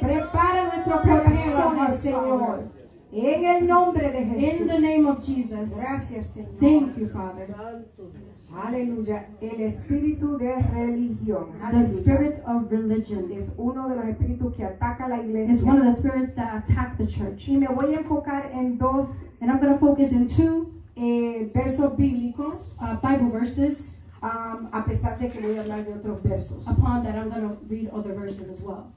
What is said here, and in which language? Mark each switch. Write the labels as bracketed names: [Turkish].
[Spanish] Prepara nuestros [English] Prepare our [Spanish] corazones, [English] hearts, [Spanish] Señor. [English] Father. [Spanish] En el nombre de Jesús. [English] In the name of Jesus. [Spanish] Gracias, Señor. [English] Thank you, Father. [Spanish] Aleluya. El espíritu de religión. [English] The [Spanish] Aleluya. [English] spirit of religion [Spanish] Es uno de los espíritus que ataca la [English] is [Spanish] iglesia. [English] one of the spirits that attack the church. [Spanish] Y me voy a enfocar en dos [English] And I'm going to focus in two [Spanish] versos bíblicos, [English] Bible verses. [Spanish] a pesar de que voy a hablar de otros versos. [English] Upon that, I'm going to read other verses as well.